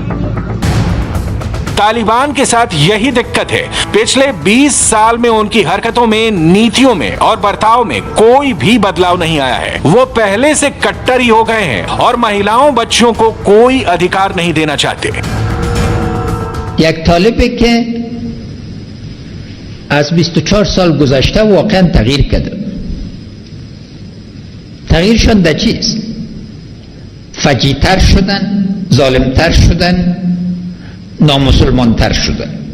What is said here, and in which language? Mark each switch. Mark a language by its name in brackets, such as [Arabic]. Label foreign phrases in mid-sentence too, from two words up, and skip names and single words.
[Hindi] तालिबान के साथ यही दिक्कत है। पिछले 20 साल में उनकी हरकतों में, नीतियों में और बर्ताव में कोई भी बदलाव नहीं आया है। वो पहले से कट्टर ही हो गए हैं और महिलाओं, बच्चियों को कोई अधिकार नहीं देना चाहते। [Persian] یک طالبی که از 24 سال گذشته واقعا تغییر کرده. تغییرشون در چیست؟ فجیع‌تر شدن، ظالم‌تر شدن، نامسلمان‌تر شدن.